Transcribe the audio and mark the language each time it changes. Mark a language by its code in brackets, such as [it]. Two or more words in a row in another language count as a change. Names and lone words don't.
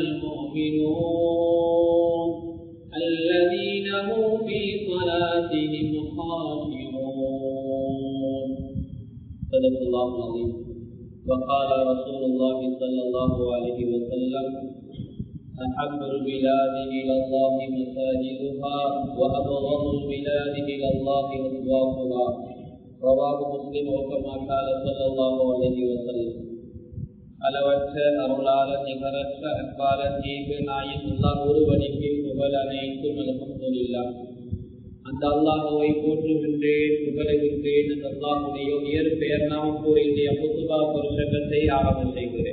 [ar] المؤمنون الذين هم في صلاتهم خاشعون صدق الله العظيم وقال رسول الله صلى الله عليه وسلم أحب البلاد إلى الله مساجدها وأبغض البلاد إلى الله أسواقها رواه مسلم وكما قال صلى الله عليه وسلم [ta] அளவற்ற அருளாளர் நிகரற்ற அன்பாளர் ஏக நாயகன் ஒருவனுக்கு புகழ் அனைத்தும் அல்ஹம்துலில்லாஹ். அந்த அல்லாஹ்வை போற்றுகின்றேன், புகழுகின்றேன். அந்த அல்லாஹ்வுடைய உயர் பெயர் நாம் கூறிய குத்துபா புருஷகத்தை ஆரம்பம் செய்கிறேன்.